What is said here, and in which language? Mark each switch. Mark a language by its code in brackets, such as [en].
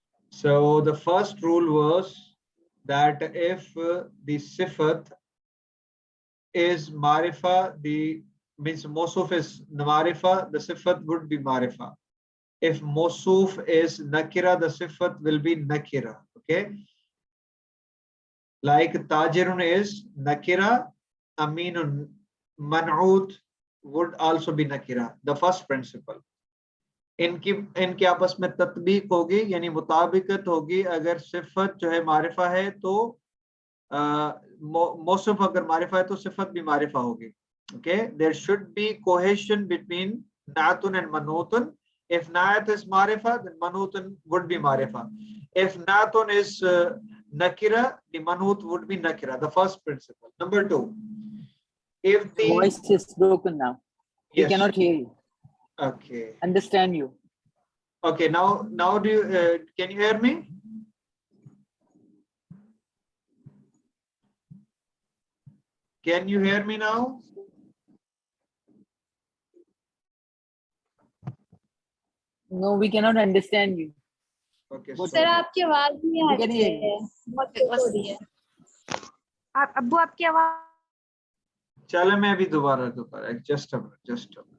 [en] So the first rule was that if the sifat is marifa, the means mosuf is marifa, the sifat would be marifa. If mosuf is nakira, the sifat will be nakira. Okay, like tajirun is nakira, aminun man'ut would also be nakira. The first principle. [hi] इनके आपस में तत्बीक होगी यानी मुताबिकत होगी अगर सिफत जो है मारिफा है तो मौसफ अगर मारिफा है तो सिफत भी मारिफा होगी. [en] Okay, there should be cohesion between naatun and manutun. If naat is marifa, then manutun would be marifa. If naatun is nakira, the manut would be nakira. The first principle. Number 2, if the voice is broken now. We cannot hear you. Okay. Understand you. Okay. Now do you can you hear me? Can you hear me now? No, we cannot understand you. Okay. [hi] Sir आपकी आवाज नहीं आ रही है, बहुत तेज हो रही है. आप अब्बू आपकी आवाज. चलो मैं अभी दोबारा [en] just a minute.